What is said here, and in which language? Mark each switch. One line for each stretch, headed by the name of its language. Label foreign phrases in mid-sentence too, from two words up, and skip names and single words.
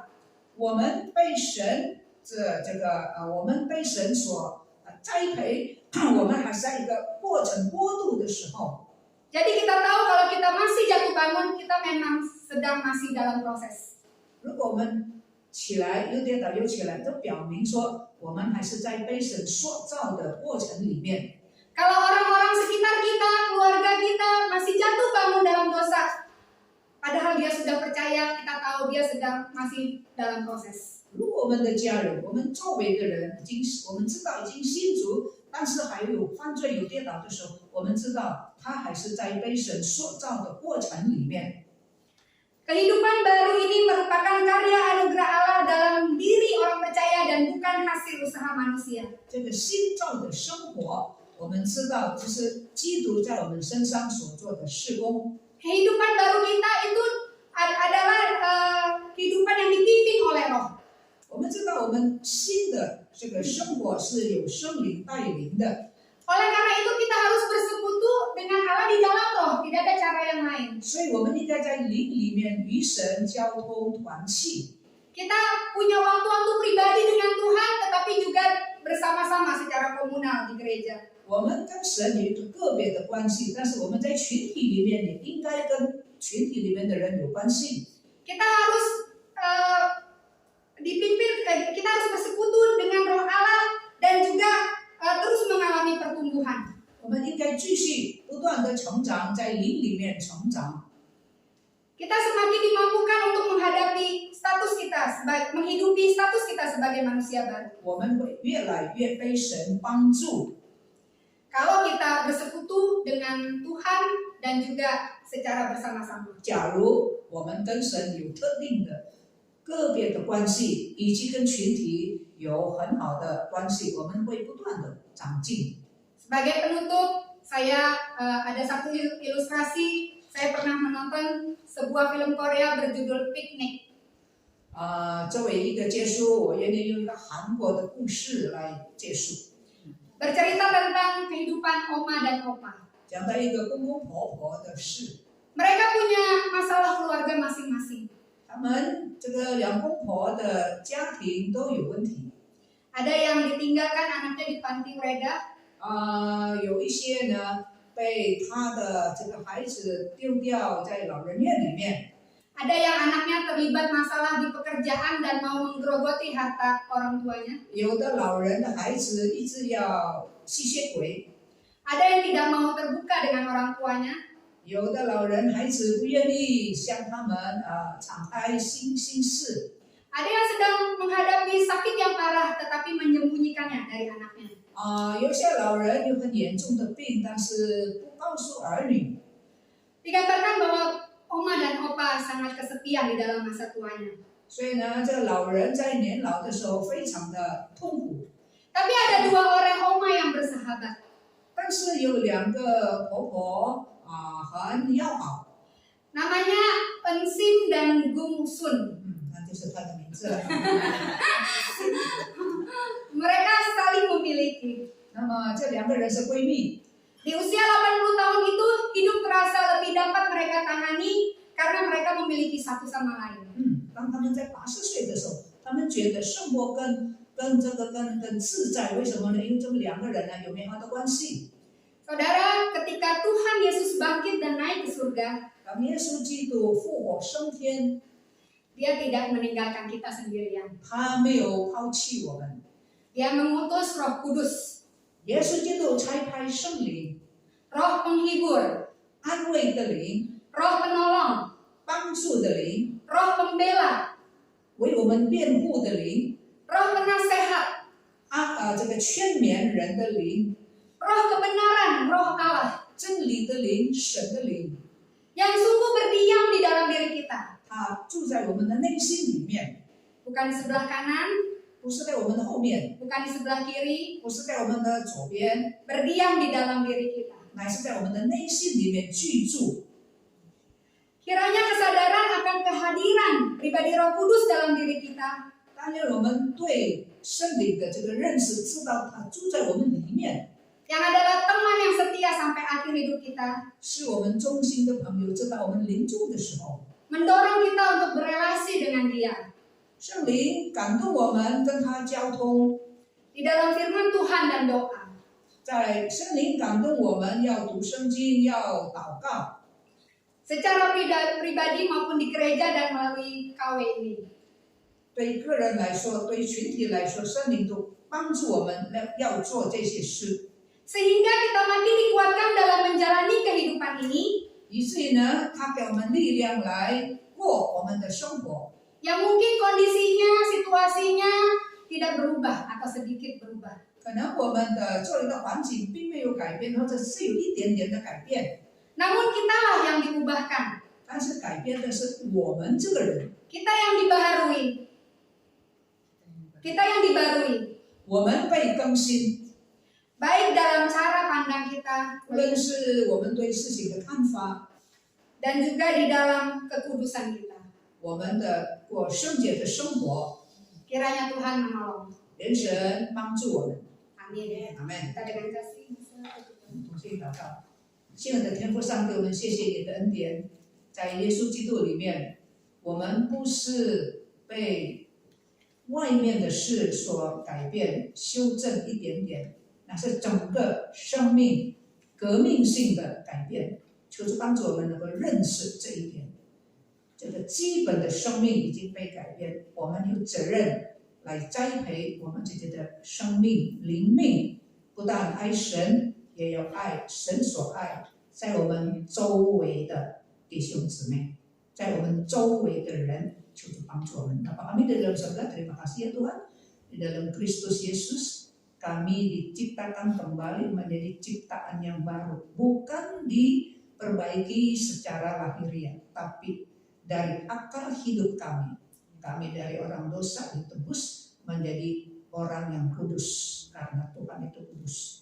Chinese: 我们被神我们被神所栽培，我们还是在一个过渡的时候。
Indonesian: Jadi kita tahu kalau kita masih jatuh bangun, kita memang sedang masih dalam proses.
Chinese: 如果我们起来又跌倒又起来，就表明说我们还是在被神塑造的过程里面。
Indonesian: Kalau orang-orang sekitar kita, keluarga kita masih jatuh bangun dalam dosa, padahal dia sudah percaya, kita tahu dia sedang masih dalam proses.
Chinese: 如果我们的家人，我们周围的人我们知道已经信主，但是还有犯罪有跌倒的时候，我们知道他还是在被神塑造的过程里面。
Indonesian: Kehidupan baru ini merupakan karya anugerah Allah dalam diri orang percaya dan bukan hasil usaha manusia.
Chinese: 这个新造的生活，我们知道这是基督在我们身上所做的事工。
Indonesian: Kehidupan baru kita itu adalah kehidupan yang dipimpin oleh Roh.
Chinese: 我们知道我们新的这个生活是有圣灵带领的。
Indonesian: Oleh karena itu kita harus bersekutu dengan Allah di dalam Roh, tidak ada cara yang lain.
Chinese: 所以我们应该在灵里面与神交通团契。
Indonesian: Kita punya waktu-waktu pribadi dengan Tuhan, tetapi juga bersama-sama secara komunal di gereja.
Chinese: 我们跟神有一个个别的关系，但是我们在群体里面也应该跟群体里面的人有关系。
Indonesian: Kita harus kita harus bersekutu dengan Roh Allah dan juga terus mengalami pertumbuhan.
Chinese: 我们应该继续不断的成长，在灵里面成长。
Indonesian: Kita semakin dimampukan untuk menghadapi menghidupi status kita sebagai manusia baru.
Chinese: 我们会越来越被神帮助。
Indonesian: Kalau kita bersekutu dengan Tuhan dan juga secara bersama-sama.
Chinese: 假如我们跟神有特定的个别的关系，以及跟群体有很好的关系，我们会不断的长进。
Indonesian: Sebagai penutup, saya ada satu ilustrasi. Saya pernah menonton sebuah film Korea berjudul Picnic.
Chinese: 作为一个结束，我愿意用一个韩国的故事来结束，
Indonesian: Bercerita tentang kehidupan oma dan opa.
Chinese: 讲到一个公公婆婆的事。
Indonesian: Mereka punya masalah keluarga masing-masing.
Chinese: 他们这个两公婆的家庭都有问题。
Indonesian: Ada yang ditinggalkan anaknya di panti werda.
Chinese: 有一些呢被他的这个孩子丢掉在老人院里面。
Indonesian: Ada yang anaknya terlibat masalah di pekerjaan dan mau menggerogoti harta orang tuanya.
Chinese: 有的老人的孩子一直要吸血鬼。
Indonesian: Ada yang tidak mau terbuka dengan orang tuanya.
Chinese: 有的老人孩子不愿意向他们敞开心事。
Indonesian: Ada yang sedang menghadapi sakit yang parah tetapi menyembunyikannya dari anaknya.
Chinese: 有些老人有很严重的病，但是不告诉儿女。
Indonesian: Digambarkan bahwa oma dan opa sangat kesepian di dalam masa tuanya.
Chinese: 所以呢，这个老人在年老的时候非常的痛苦。
Indonesian: Tapi ada dua orang oma yang bersahabat.
Chinese: 但是有两个婆婆很要好。
Indonesian: Namanya Ensim dan Gung Sun.
Chinese: 那就是她的名字了。
Indonesian: Mereka saling memiliki.
Chinese: 那么这两个人是闺蜜。
Indonesian: Di usia 80 tahun itu hidup terasa lebih dapat mereka tangani karena mereka memiliki satu sama lain.
Chinese: 当他们在80岁的时候，他们觉得生活更自在，为什么呢？因为这么两个人呢有美好的关系。
Indonesian: Saudara, ketika Tuhan Yesus bangkit dan naik ke surga,
Chinese: 当耶稣基督复活升天，
Indonesian: Dia tidak meninggalkan kita sendirian.
Chinese: 他没有抛弃我们。
Indonesian: Dia mengutus Roh Kudus,
Chinese: 耶稣基督差派圣灵，
Indonesian: Roh Penghibur,
Chinese: 安慰的灵，
Indonesian: Roh Penolong,
Chinese: 帮助的灵，
Indonesian: Roh Pembela,
Chinese: 为我们辩护的灵，
Indonesian: Roh Penasehat,
Chinese: 这个劝勉人的灵，
Indonesian: Roh Kebenaran, Roh Allah.
Chinese: 真理的灵，神的灵。
Indonesian: yang sungguh berdiam di dalam diri kita.
Chinese: 他住在我们的内心里面，
Indonesian: Bukan di sebelah kanan,
Chinese: 不是在我们的后面，
Indonesian: bukan di sebelah kiri,
Chinese: 不是在我们的左边，
Indonesian: berdiam di dalam diri kita.
Chinese: 乃是在我们的内心里面居住。
Indonesian: Kiranya kesadaran akan kehadiran pribadi Roh Kudus dalam diri kita
Chinese: 但愿我们对圣灵的这个认识，知道他住在我们里面，
Indonesian: yang adalah teman yang setia sampai akhir hidup kita,
Chinese: 是我们忠心的朋友，直到我们临终的时候，
Indonesian: mendorong kita untuk berelasi dengan Dia.
Chinese: 圣灵感动我们跟他交通，
Indonesian: Di dalam firman Tuhan dan doa.
Chinese: 在圣灵感动我们要读圣经，要祷告，
Indonesian: Secara pribadi maupun di gereja dan melalui KW ini.
Chinese: 对个人来说，对群体来说，圣灵都帮助我们要做这些事，
Indonesian: Sehingga kita makin dikuatkan dalam menjalani kehidupan ini
Chinese: 以至于呢，他给我们力量来过我们的生活。
Indonesian: yang mungkin kondisinya, situasinya tidak berubah atau sedikit berubah.
Chinese: 可能我们的周围的环境并没有改变，或者是有一点点的改变，
Indonesian: Namun kitalah yang diubahkan.
Chinese: 但是改变的是我们这个人，
Indonesian: Kita yang dibaharui. Kita yang dibarui.
Chinese: 我们被更新，
Indonesian: Baik dalam cara pandang kita
Chinese: 无论是我们对事情的看法，
Indonesian: dan juga di dalam kekudusan kita.
Chinese: 我们的过圣洁的生活，
Indonesian: Kiranya Tuhan menolong.
Chinese: 愿神帮助我们。
Indonesian: Amin.
Chinese: 阿门。
Indonesian: Kita dengan kasih bisa tutup.
Chinese: 同心祷告，亲爱的天父上帝，我们谢谢你的恩典，在耶稣基督里面，我们不是被外面的事所改变、修正一点点，那是整个生命革命性的改变。求主帮助我们能够认识这一点，这个基本的生命已经被改变，我们有责任来栽培我们自己的生命灵命，不但爱神，也要爱神所爱，在我们周围的弟兄姊妹，在我们周围的人，求主帮助我们。
Indonesian: Bapa kami di dalam surga, terima kasih ya Tuhan, di dalam Kristus Yesus kami diciptakan kembali menjadi ciptaan yang baru, bukan diperbaiki secara lahiriah, tapi dari akar hidup kami. Kami dari orang dosa ditebus menjadi orang yang kudus karena Tuhan itu kudus.